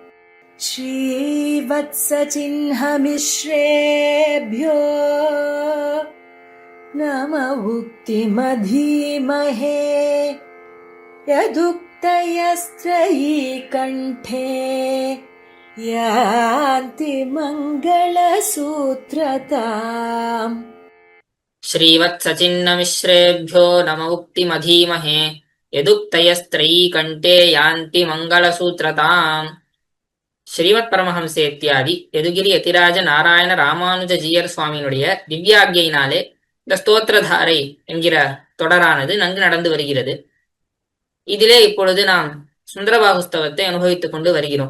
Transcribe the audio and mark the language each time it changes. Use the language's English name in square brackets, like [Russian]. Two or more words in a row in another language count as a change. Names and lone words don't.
[Sanskrit] श्रीवत्सचिह्नमिश्रेभ्यो नम उक्तिमधीमहे यदुक्तयस्त्रयी कण्ठे यान्ति मङ्गलसूत्रताम् श्रीवत्सचिह्नमिश्रेभ्यो नम उक्तिमधीमहे यदुक्तयस्त्रयी कण्ठे यान्ति मङ्गलसूत्रताम्. [Tamil] ஸ்ரீமத் பரமஹம்சே இத்தியாதி யதுகிரி யதிராஜ நாராயண ராமானுஜ ஜீயர் சுவாமியினுடைய திவ்யாக்யினாலே இந்த ஸ்தோத்திரதாரை என்கிற தொடரானது நன்கு நடந்து வருகிறது. இதிலே இப்பொழுது நாம் சுந்தரபாகுஸ்தவத்தை அனுபவித்துக் கொண்டு வருகிறோம்.